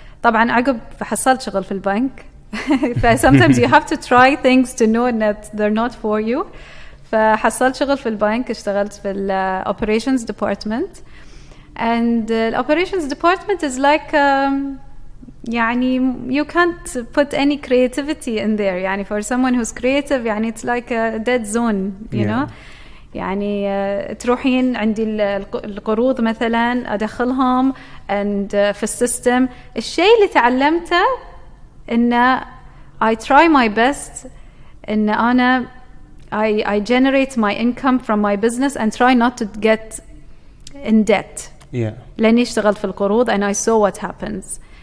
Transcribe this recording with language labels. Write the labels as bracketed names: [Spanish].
[Arabic] طبعا عقب حصلت شغل في البنك. [English] sometimes you have to try things to know that they're not for you. [Arabic] فحصلت شغل في البنك اشتغلت في ال [English] operations department and the operations department is like يعني you can't put any creativity in there. يعني for someone who's creative يعني it's like a dead zone, you know. [Arabic] يعني تروحين عندي القروض مثلا أدخلهم and في السيستم. الشيء اللي تعلمته إن [English] I try my best [Arabic] إن أنا [English] I generate my income from my business and try not to get in debt. [Arabic] لأني اشتغلت في القروض [English] and I saw what happens.